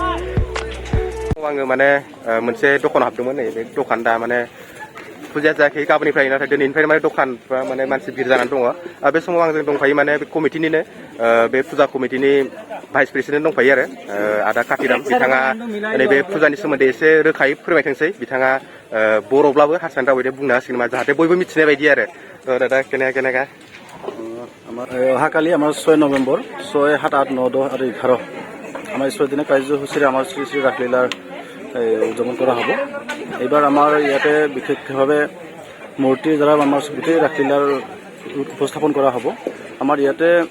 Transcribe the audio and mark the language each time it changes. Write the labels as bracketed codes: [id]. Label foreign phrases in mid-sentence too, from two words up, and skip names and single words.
[brx] आङो माने मोनसे दखानाव हाबदोंमोन नै बे दखान दा माने फुजाया जायाखै गाबोननिफ्राय नाथाय दिनैनिफ्राय माने दखानफ्रा माने मानसि भिर जानानै दङ बे समाव आंजों दंफायो माने बे कमिटिनिनो बे फुजा कमिटिनि भाइस प्रेसिडेन्ट दंफायो आरो आदा कातिराम बिथाङा नैबे फुजानि सोमोन्दै एसे रोखायै फोरमायथोंसै बिथाङा बर'ब्लाबो हारसानि रावै बुंनो हासिगोन नामा जाहाथे बयबो मिथिनाय बायदि आरो दादा केनेका [as] অহাকালি আমাৰ 6 নৱেম্বৰ 6, 7, 8, 9, 10 আৰু 11 আমাৰ 6 দিনৰ কাৰ্যসূচীৰে আমাৰ শ্ৰী শ্ৰী ৰাসলীলাৰ উদযাপন কৰা হ'ব এইবাৰ আমাৰ ইয়াতে বিশেষভাৱে মূৰ্তিৰ দ্বাৰা আমাৰ গোটেই ৰাসলীলাৰ উপস্থাপন কৰা হ'ব আমাৰ ইয়াতে